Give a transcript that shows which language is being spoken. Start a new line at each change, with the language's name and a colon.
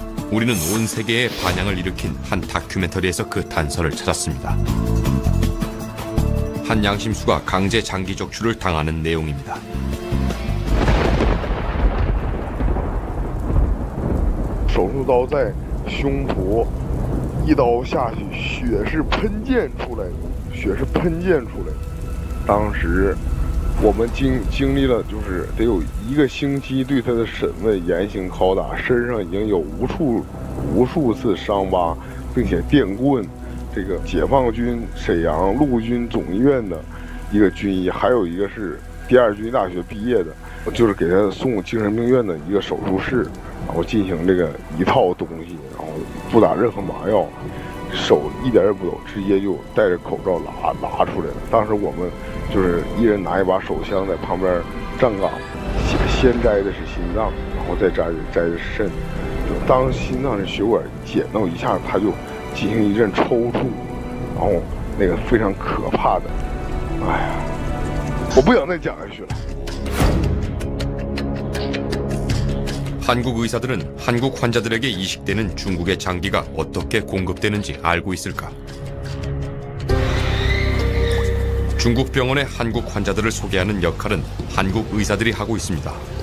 Korean: 우리는 온 세계에 반향을 일으킨 한 다큐멘터리에서 그 단서를 찾았습니다. 한 양심수가 강제 장기 적출을 당하는 내용입니다.
Chinese: 手术刀在胸脯，一刀下去，血是喷溅出来的，血是喷溅出来的。当时我们经历了，就是得有1个星期对他的审问、严刑拷打，身上已经有无数次伤疤，并且电棍。这个解放军沈阳陆军总医院的一个军医，还有一个是第二军医大学毕业的，就是给他送精神病院的一个手术室，然后进行这个一套东西，然后不打任何麻药，手一点也不抖，直接就戴着口罩拿出来了。当时我们就是一人拿一把手枪在旁边站岗，先摘的是心脏，然后再摘的是肾。当心脏的血管剪到一下，他就进行一阵抽搐，然后那个非常可怕的，哎呀，我不想再讲下去了。
Korean: 한국 의사들은 한국 환자들에게 이식되는 중국의 장기가 어떻게 공급되는지 알고 있을까? 중국 병원의 한국 환자들을 소개하는 역할은 한국 의사들이 하고 있습니다.